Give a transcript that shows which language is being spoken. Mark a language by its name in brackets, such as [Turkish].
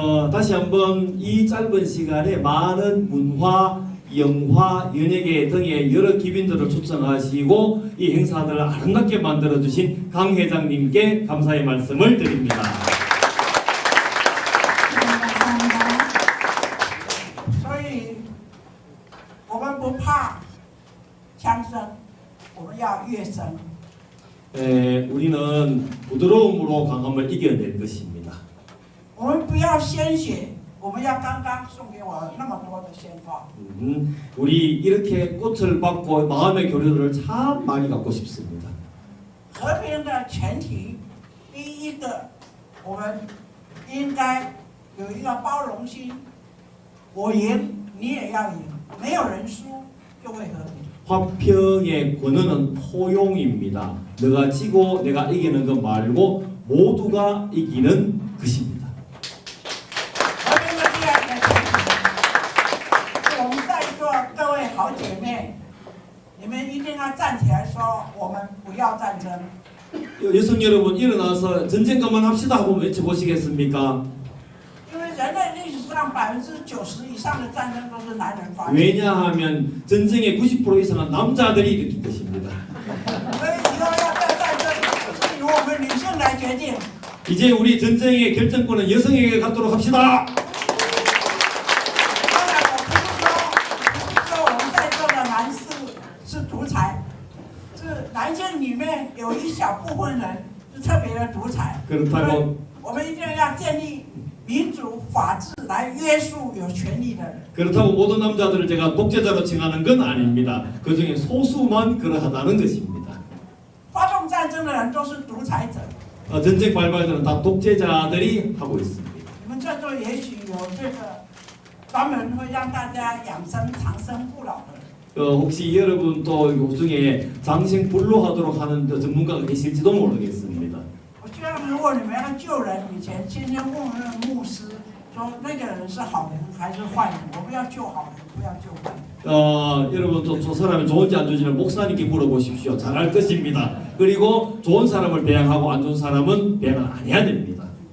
[Korean] 다시 한번 이 짧은 시간에 많은 문화, 영화, 연예계 등의 여러 기빈들을 초청하시고 이 행사들을 아름답게 만들어주신 강 회장님께 감사의 말씀을 드립니다. 감사합니다. [Chinese] 所以，我们不怕枪声，我们要乐声。 [Korean] 우리는 부드러움으로 강함을 이겨낼 것입니다. [Chinese] 我们不要鲜血，我们要刚刚送给我那么多的鲜花。 [Korean] 우리 이렇게 꽃을 받고 마음의 교류를 참 많이 갖고 싶습니다. [Chinese] 和平的前提，第一个，我们应该有一个包容心，我赢你也要赢，没有人输就会和平。 [Korean] 화평의 권위는 포용입니다. 너가 지고 내가 이기는 것 말고 모두가 이기는 것입니다. [Chinese] 和平的第二个前提，是我们在座各位好姐妹，你们一定要站起来说，我们不要战争。 [Korean] 여성 여러분 일어나서 전쟁 그만합시다 하고 외쳐보시겠습니까? [Chinese] 因为人类历史上90%以上的战争都是男人发起， [Korean] 왜냐하면 전쟁의 90% 이상은 남자들이 일으킨 것입니다. [Chinese] 所以以后要不要战争是由我们女性来决定。 [Korean] 이제 우리 전쟁의 결정권은 여성에게 갖도록 합시다. [Chinese] 当然，我不是说我们在座的男士是独裁，是男性里面有一小部分人是特别的独裁。 [Korean] 그렇다고 [Chinese] 我们一定要建立民主法治来约束有权利的人。 [Korean] 그렇다고 모든 남자들을 제가 독재자로 칭하는 건 아닙니다. 그 중에 소수만 그러하다는 것입니다. [Chinese] 发动战争的人都是独裁者。 [Korean] 전쟁 발발들은 다 독재자들이 하고 있습니다. [Chinese] 你们在座也许有这个专门会让大家养生长生不老的人。 [Korean] 혹시 여러분 또 요중에 장생불로하도록 하는 전문가가 계실지도 모르겠습니다. [Chinese] 我希望如果你们要救人以前，先问问牧师，说那个人是好人还是坏人？我们要救好人，不要救坏人。 [Korean] 여러분 또 저 사람이 좋은지 안 좋은지는 목사님께 물어보십시오. 잘할 것입니다. 그리고 좋은 사람을 배양하고 안 좋은 사람은 배양을 안 해야 됩니다.